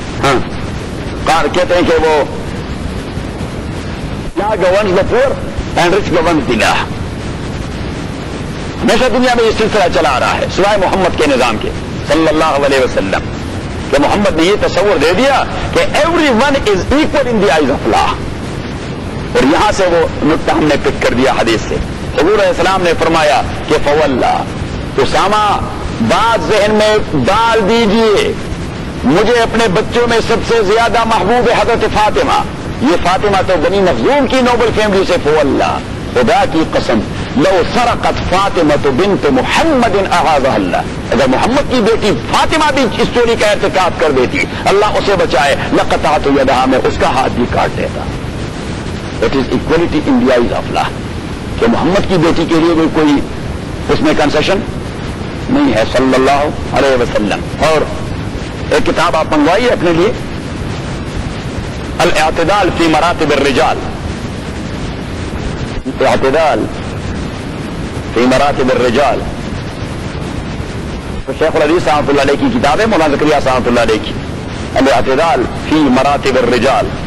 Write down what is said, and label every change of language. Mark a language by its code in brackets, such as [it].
[ur] ہاں کہتے ہیں کہ وہ لا [en] governs the poor and rich governs the law. [ur] ہمیشہ دنیا میں یہ سلسلہ چلا آ رہا ہے سوائے محمد کے نظام کے صلی اللہ علیہ وسلم، کہ محمد نے یہ تصور دے دیا کہ [en] Everyone is equal in the eyes of law. [ur] اور یہاں سے وہ نقطہ ہم نے پک کر دیا حدیث سے. حضور علیہ السلام نے فرمایا کہ فواللہ اسامہ بات ذہن میں ڈال دیجئے، مجھے اپنے بچوں میں سب سے زیادہ محبوب حضرت فاطمہ. یہ فاطمہ تو بنی مخزوم کی نوبل فیملی سے. فواللہ خدا کی قسم [ar] لو سرقت فاطمہ بنت محمد اعاذہ اللہ، [ur] اگر محمد کی بیٹی فاطمہ بھی اس چوری کا ارتکاب کر دیتی، اللہ اسے بچائے، [ar] لقطعت یدہا، [ur] میں اس کا ہاتھ بھی کاٹ دیتا. [en] That is equality in the eyes of Allah. [ur] کہ محمد کی بیٹی کے لیے بھی کوئی اس میں کنسیشن نہیں ہے صلی اللہ علیہ وسلم. اور ایک کتاب آپ منگوائیے اپنے لیے، الاعتدال فی مراتب الرجال، اعتدال فی مراتب الرجال، شیخ الحدیث رحمۃ اللہ علیہ کی کتاب ہے، مولانا زکریا رحمۃ اللہ علیہ کی الاعتدال فی مراتب الرجال.